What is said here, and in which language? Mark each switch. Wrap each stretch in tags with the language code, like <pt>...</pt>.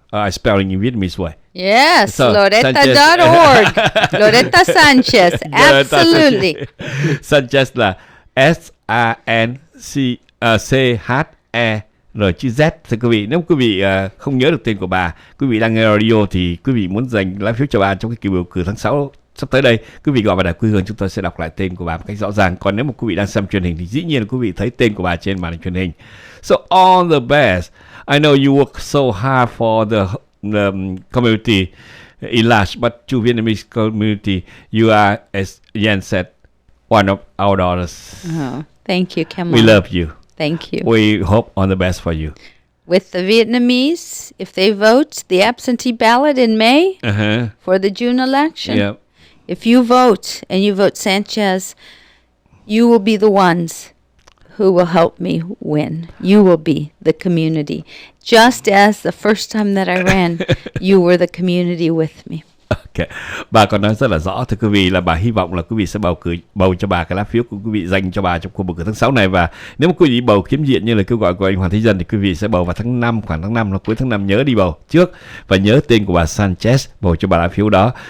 <en>I spelling in Vietnamese way. Yes, So, Loretta.org. Loretta Sanchez, absolutely.</en> <vi>Sanchez là S-A-N-C-H-E rồi chữ Z. Thưa quý vị, nếu quý vị không nhớ được tên của bà, quý vị đang nghe radio thì quý vị muốn dành lá phiếu cho bà trong cái kỳ bầu cử tháng 6 sắp tới đây, quý vị gọi vào đài quê hương, chúng tôi sẽ đọc lại tên của bà một cách rõ ràng. Còn nếu mà quý vị đang xem truyền hình thì dĩ nhiên là quý vị thấy tên của bà trên màn hình truyền hình.</vi> <en>So all the best. I know you work so hard for the community in large, but to Vietnamese community, you are, as Yen said, one of our daughters. Oh, thank you, come We on. love you. Thank you. We hope on the best for you. With the Vietnamese, if they vote the absentee ballot in May for the June election, Yeah. if you vote and you vote Sanchez, you will be the ones who will help me win. You will be the community. Just as the first time that I ran, you were the community with me. Okay.</en> <vi>Bà còn nói rất là rõ, thưa quý vị, là bà hy vọng là quý vị sẽ bầu cho bà cái lá phiếu của quý vị dành cho bà trong cuộc bầu cử tháng 6 này. Và nếu mà quý vị bầu kiếm diện như lời kêu gọi của anh Hoàng Thế Dân thì quý vị sẽ bầu vào tháng 5, khoảng tháng 5 hoặc cuối tháng 5, nhớ đi bầu trước và nhớ tên của bà Sanchez, bầu cho bà lá phiếu đó.</vi>